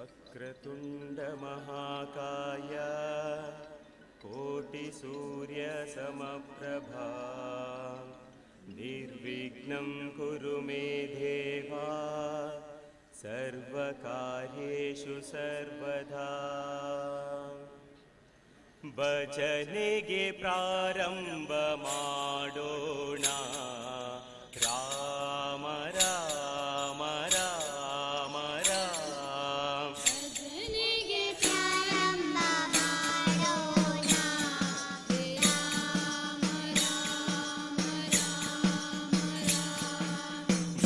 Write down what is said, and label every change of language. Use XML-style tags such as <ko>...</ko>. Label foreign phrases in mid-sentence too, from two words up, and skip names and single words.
<sa>वक्रतुण्डमहाकाय कोटिसूर्यसमप्रभा निर्विघ्नं कुरु मे देवा सर्वकार्येषु सर्वदा</sa> <kn>ಭಜನೆಗೆ ಪ್ರಾರಂಭ ಮಾಡೋಣ ರಾಮ ರಾಮ ರಾಮ ರಾಮ ಭಜನೆಗೆ ಪ್ರಾರಂಭ ಮಾಡೋಣ ರಾಮ ರಾಮ ರಾಮ ರಾಮ</kn>